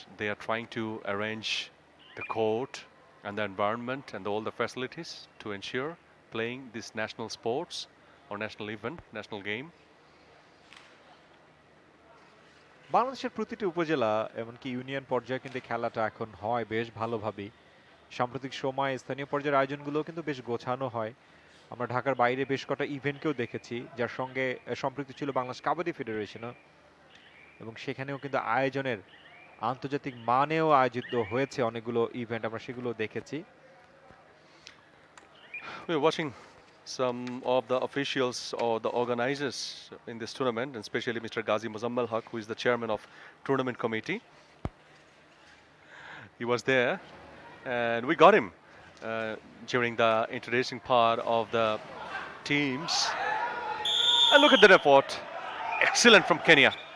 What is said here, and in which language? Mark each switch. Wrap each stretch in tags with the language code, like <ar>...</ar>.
<en>They are trying to arrange the court and the environment and all the facilities to ensure playing these national sports or national event, national game.</en> <bn>বাংলাদেশের প্রতিটি উপজেলা এমনকি union পর্যায়ে কিন্তু এই খেলাটা এখন হয় বেশ ভালোভাবেই। সাম্প্রতিক সময়ে স্থানীয় পর্যায়ের আয়োজনগুলো কিন্তু বেশ গোছানো হয়। আমরা ঢাকার বাইরে বেশ কটা ইভেন্টকেও দেখেছি, যার সঙ্গে সম্পৃক্ত ছিল বাংলাদেশ কাবাডি ফেডারেশনও, এবং সেখানেও কিন্তু আয়োজনের আন্তর্জাতিক মানেও আয়োজিত হয়েছে অনেকগুলো ইভেন্ট, আমরা সেগুলো দেখেছি।</bn> <en>We're watching some of the officials or the organizers in this tournament, and especially Mr. Ghazi Muzammal Haq, who is the chairman of tournament committee. He was there, and we got him during the introducing part of the teams. And look at that effort. Excellent from Kenya.</en>